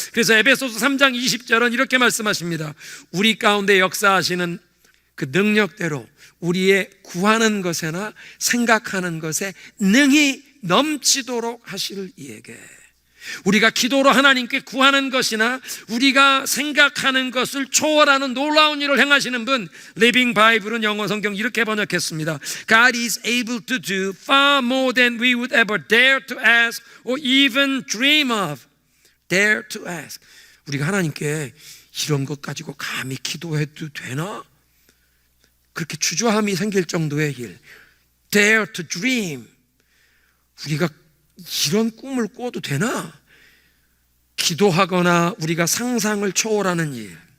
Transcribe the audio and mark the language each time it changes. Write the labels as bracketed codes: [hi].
[ko] 그래서 에베소서 3장 20절은 이렇게 말씀하십니다. 우리 가운데 역사하시는 그 능력대로 우리의 구하는 것에나 생각하는 것에 능히 넘치도록 하실 이에게. 우리가 기도로 하나님께 구하는 것이나 우리가 생각하는 것을 초월하는 놀라운 일을 행하시는 분, 리빙 바이블은 영어 성경 이렇게 번역했습니다. [en] God is able to do far more than we would ever dare to ask or even dream of. Dare to ask. [ko] 우리가 하나님께 이런 것 가지고 감히 기도해도 되나? 그렇게 주저함이 생길 정도의 일. [en] Dare to dream. [ko] 우리가 이런 꿈을 꿔도 되나? 기도하거나 우리가 상상을 초월하는 일.